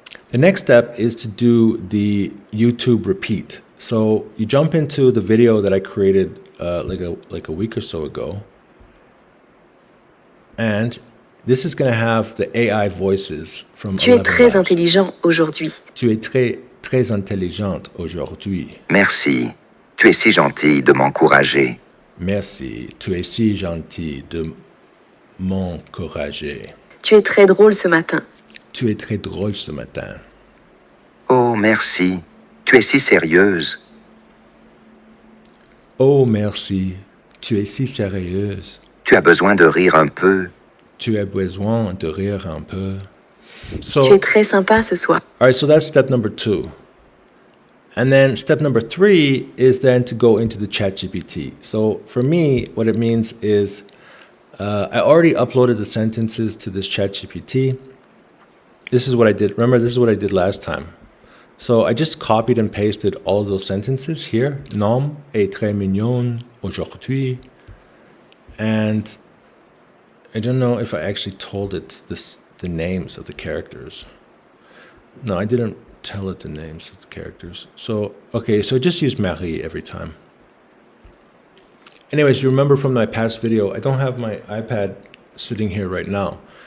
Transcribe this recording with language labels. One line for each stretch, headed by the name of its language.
English: The next step is to do the YouTube repeat. So you jump into the video that I created like a week or so ago. And this is going to have the AI voices from
French: Tu es très intelligent aujourd'hui. Tu es très intelligente aujourd'hui. Merci. Tu es si gentil de m'encourager. Merci. Tu es si gentil de m'encourager. Tu es très drôle ce matin. Tu es très drôle ce matin. Oh, merci. Tu es si sérieuse. Oh, merci. Tu es si sérieuse. Tu as besoin de rire un peu. Tu as besoin de rire un peu. Tu es
English: So,
French: très sympa ce soir.
English: all right, so that's step number 2. And then step number 3 is then to go into the ChatGPT. So for me, what it means is I already uploaded the sentences to this ChatGPT. This is what I did. Remember, this is what I did last time. So I just copied and pasted all of those sentences here.
French: L'homme est très mignon aujourd'hui.
English: And I don't know if I actually told it the names of the characters. No, I didn't tell it the names of the characters. So, okay, so just use Marie every time. Anyways, you remember from my past video, I don't have my iPad sitting here right now.